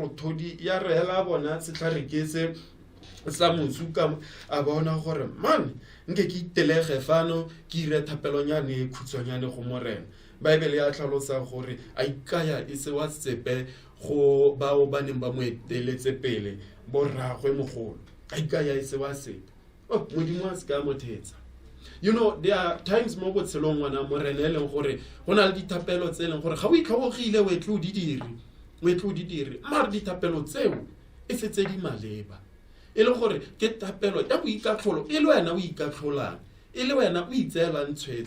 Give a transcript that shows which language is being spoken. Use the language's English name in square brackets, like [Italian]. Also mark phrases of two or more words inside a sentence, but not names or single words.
[Tswana] rothodi ya re hela bona setlhare ke se sa mosuka a bona gore man nke ke itelege fano ke ire thapelonyane e khutshwanyane go morena baebele ya tlhalosa gore a ikaya e se wa tsepe go bao ba neng ba mo eteletse pele borragwe mogolo a ikaya e se wa sepe modimo a se ka mothetsa [English] you know there are times [Tswana] mo botshelong wana morena e leng gore go na le dithapelo tse leng gore ga o itlhobogile o etle o di dire mare dithapelo tseo e setse di maleba e le gore ke thapelo ya boikatlholo e le wena o ikatlholang e le wena o itseelang tshwetso